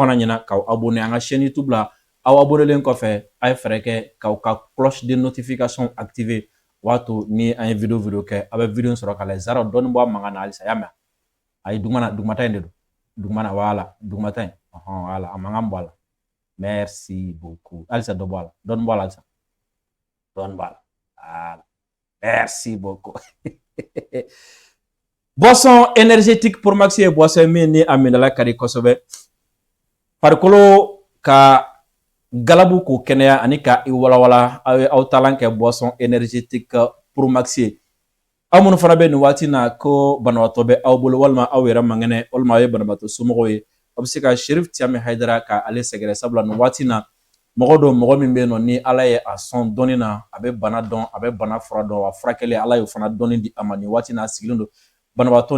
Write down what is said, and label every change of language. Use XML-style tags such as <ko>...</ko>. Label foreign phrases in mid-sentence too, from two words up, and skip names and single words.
<bm>kana ɲinɛ k'aw abonné an ka chaîne YouTube la aw abonnelen kɔfɛ a ye fɛɛrɛ kɛ k'aw ka</bm> <fr>cloche de notification activer</fr> <bm>o b'a to ni an ye video kɛ aw bɛ video sɔrɔ ka lajɛ zara dɔɔni bɔ a mankan na halisa y'a mɛn ayi dugumata in de don dugumana voilà dugumata in voilà a mankan bɔ a la</bm> <fr>merci beaucoup</fr> <bm>halisa dɔ bɔ a la dɔɔni bɔ a la halisa dɔɔni bɔ a la voilà</bm> <fr>merci beaucoup boisson énergétique pour Maxi</fr> <bm>ye boisson min ni a minɛla ka di kosɛbɛ farikolo ka galabu k'o kɛnɛya ani ka i walawala aw ye aw talan kɛ</bm> <fr>boisson énergétique pour Maxi</fr> <bm>ye aw minnu fana bɛ nin waati na ko banabaatɔ bɛ aw bolo walima aw yɛrɛ mangɛnɛ walima aw ye banabaatɔ somɔgɔw ye aw bɛ se ka Sherif Tiyami Hayidara ka ale sɛgɛrɛ sabula nin waati na mɔgɔ don mɔgɔ min bɛ yen nɔ ni ala ye a sɔn dɔnni na a bɛ bana dɔn a bɛ bana fura dɔn wa furakɛli ala y'o fana dɔnni di a ma nin waati na a sigilen don banabaatɔ</bm>